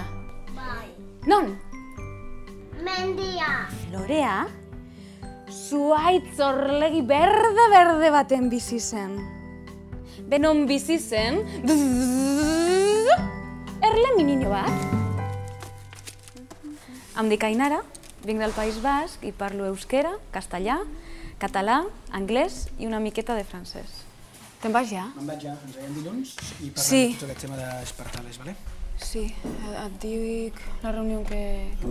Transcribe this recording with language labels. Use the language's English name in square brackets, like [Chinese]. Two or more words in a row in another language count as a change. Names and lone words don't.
[Basque] Bai. Non? Mendia. Lorea, zuhaitz orlegi berde baten bizi zen. Benon bizi zen, erle minino bat. [Catalan] Em dic Ainara, vinc del País Basc i parlo euskera, castellà, català, anglès i una miqueta de francès. Te'n vas ja? Me'n vaig ja, ens veiem dilluns i parlem Sí. de tot aquest tema d'Espartales, vale? Sí, et dic la reunió que vam